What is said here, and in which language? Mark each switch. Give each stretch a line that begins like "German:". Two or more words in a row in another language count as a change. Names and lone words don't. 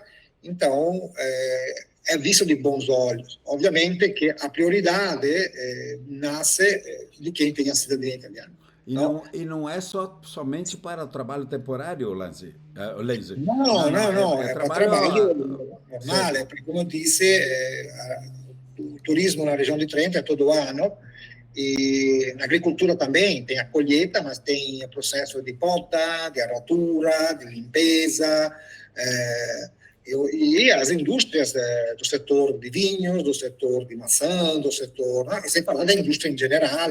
Portuguese: Então, é visto de bons olhos. Obviamente que a prioridade nasce de quem tem a cidadania italiana. E não é somente para o trabalho temporário, Lenzi? Não, é para trabalho
Italian: normale, perché come disse,
Portuguese: o turismo na região de Trento é todo ano, e na agricultura também tem a colheita, mas tem o processo de poda, de arratura, de limpeza, e as indústrias do setor de vinhos, do setor de maçã, do setor, e sem falar da indústria em geral.